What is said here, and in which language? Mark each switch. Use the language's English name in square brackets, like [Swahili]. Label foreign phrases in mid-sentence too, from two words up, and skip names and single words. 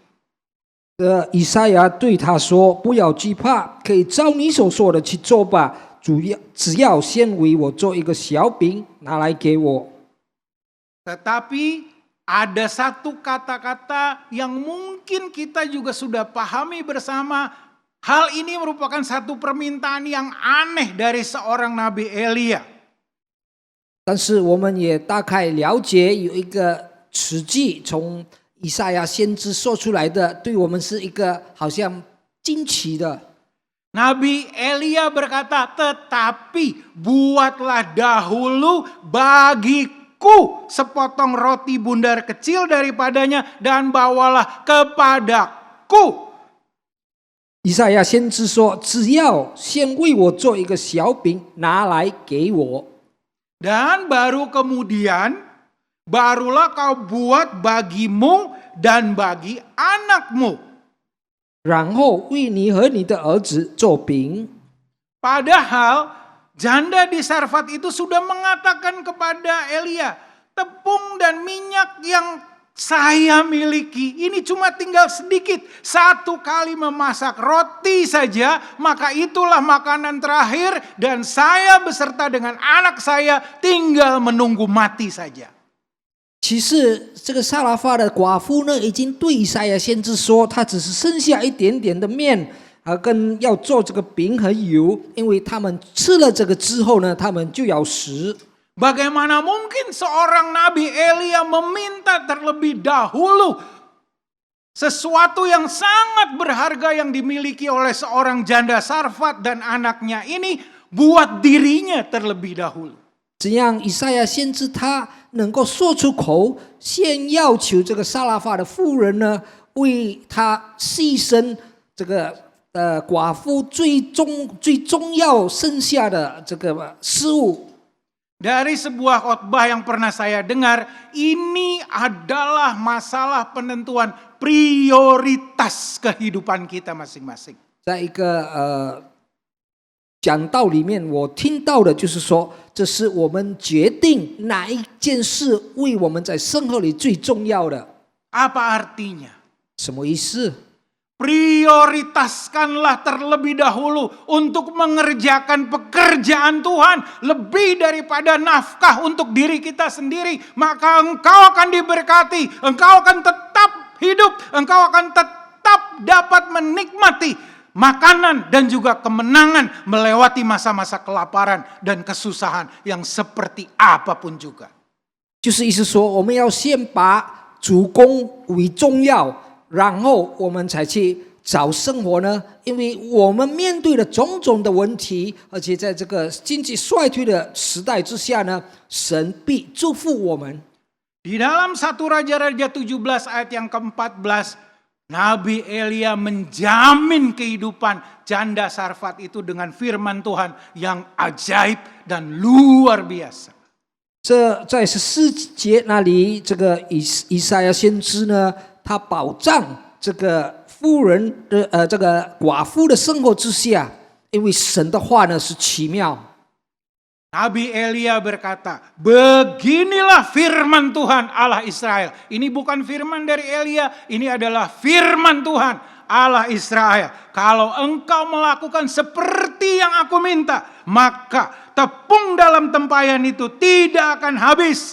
[Chinese] 以赛亚对他说：“不要惧怕，可以照你所说的去做吧。只要先为我做一个小饼，拿来给我。” [Indonesian] Tetapi ada satu kata-kata yang mungkin kita juga sudah pahami bersama, Hal ini merupakan satu permintaan yang aneh dari seorang Nabi Elia. [Chinese] 但是我们也大概了解有一个实际从以赛亚先知说出来的，对我们是一个好像惊奇的。 [Indonesian] Nabi Elia berkata, tetapi buatlah dahulu bagiku sepotong roti bundar kecil daripadanya dan bawalah kepadaku. [Chinese] 以赛亚先知说：“只要先为我做一个小饼，拿来给我。” [Indonesian] Dan baru kemudian, barulah kau buat bagimu dan bagi anakmu. [Chinese] 然后为你和你的儿子做饼。 [Indonesian] Padahal janda di Sarfat itu sudah mengatakan kepada Elia, tepung dan minyak yang saya miliki ini cuma tinggal sedikit. 1 kali memasak roti saja, maka itulah makanan terakhir dan saya beserta dengan anak saya tinggal menunggu mati saja. [Chinese] 其实这个撒拉法的寡妇呢，已经对以赛亚先知说，她只是剩下一点点的面，跟要做这个饼和油，因为他们吃了这个之后呢，他们就要死。 [Indonesian] Bagaimana mungkin seorang Nabi Elia meminta terlebih dahulu sesuatu yang sangat berharga yang dimiliki oleh seorang janda Sarfat dan anaknya ini buat dirinya terlebih dahulu. [Chinese] 怎样以赛亚先知他能够说出口，先要求这个撒拉法的妇人呢，为他牺牲这个寡妇最重要剩下的这个事物。 [Indonesian] Dari sebuah khotbah yang pernah saya dengar, ini adalah masalah penentuan prioritas kehidupan kita masing-masing. [Chinese] 在一个讲道里面，我听到的就是说，这是我们决定哪一件事为我们在生活里最重要的。 [Indonesian] Apa artinya? [Chinese] 什么意思？ [Indonesian] Prioritaskanlah terlebih dahulu untuk mengerjakan pekerjaan Tuhan lebih daripada nafkah untuk diri kita sendiri. Maka engkau akan diberkati, engkau akan tetap hidup, engkau akan tetap dapat menikmati makanan dan juga kemenangan melewati masa-masa kelaparan dan kesusahan yang seperti apapun juga. [Chinese] 就是意思说，我们要先把主攻为重要。然后我们才去找生活呢，因为我们面对了种种的问题，而且在这个经济衰退的时代之下呢，神必祝福我们。 [Indonesian] Di dalam 1 Raja-Raja 17 ayat yang ke-14, Nabi Elia menjamin kehidupan janda Sarfat itu dengan firman Tuhan yang ajaib dan luar biasa. [Chinese] 这在14节那里，这个以赛亚先知呢，他保障这个妇人的这个寡妇的生活之下，因为神的话呢是奇妙。 [Indonesian] Nabi Elia berkata, beginilah firman Tuhan Allah Israel. Ini bukan firman dari Elia, ini adalah firman Tuhan Allah Israel. Kalau engkau melakukan seperti yang aku minta, maka tepung dalam tempayan itu tidak akan habis.